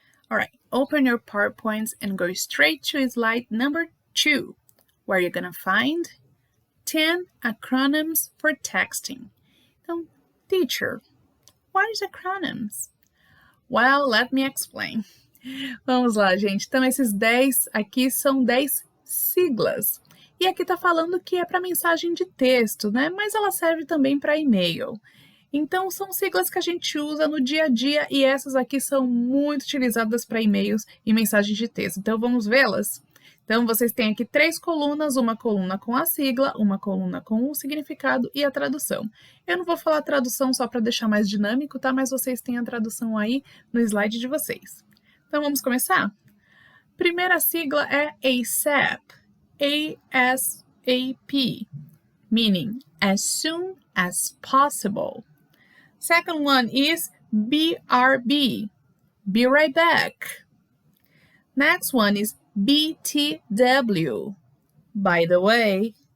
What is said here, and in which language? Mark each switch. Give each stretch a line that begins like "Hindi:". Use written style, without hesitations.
English: All right, open your PowerPoints and go straight to slide number 2, where you're going to find 10 acronyms for texting. Então, teacher, what is acronyms? Well, let me explain.
Portuguese: Vamos lá, gente. Então, esses 10 aqui são 10 siglas. E aqui está falando que é para mensagem de texto, né? Mas ela serve também para e-mail. Então, são siglas que a gente usa no dia a dia e essas aqui são muito utilizadas para e-mails e mensagens de texto. Então, vamos vê-las? Então, vocês têm aqui 3 colunas, uma coluna com a sigla, uma coluna com o significado e a tradução. Eu não vou falar a tradução só para deixar mais dinâmico, tá? Mas vocês têm a tradução aí no slide de vocês. Então, vamos começar? Primeira sigla é ASAP.
English: ASAP, meaning as soon as possible. Second one is BRB, be right back. Next one is BTW, by the way.